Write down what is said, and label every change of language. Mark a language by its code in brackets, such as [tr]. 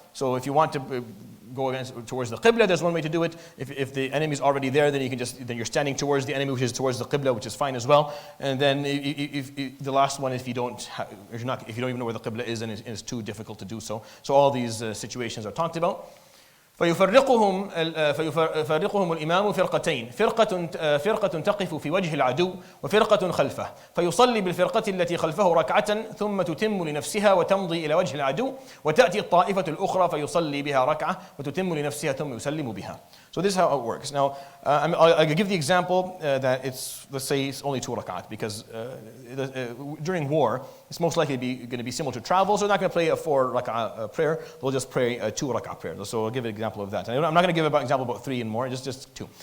[en] So if you want to go towards the Qibla, there's one way to do it. If the enemy is already there, then you're standing towards the enemy, which is towards the Qibla, which is fine as well. And then if the last one, if you don't even know where the Qibla is, and it's too difficult to do so. So all these situations are talked about. [ar] فيفرقهم الإمام فرقتين فرقة تقف في وجه العدو وفرقة خلفه فيصلي بالفرقة التي خلفه ركعة ثم تتم لنفسها وتمضي إلى وجه العدو وتأتي الطائفة الأخرى فيصلي بها ركعة وتتم لنفسها ثم يسلم بها. [en] So this is how it works. Now, I'll give the example that let's say it's only 2 rak'at, because during war, it's most likely going to be similar to travel, so they're not going to pray a 4 rak'at prayer, they'll just pray a 2 rak'at prayer. So I'll give an example of that. And I'm not going to give an example about 3 and more, just 2.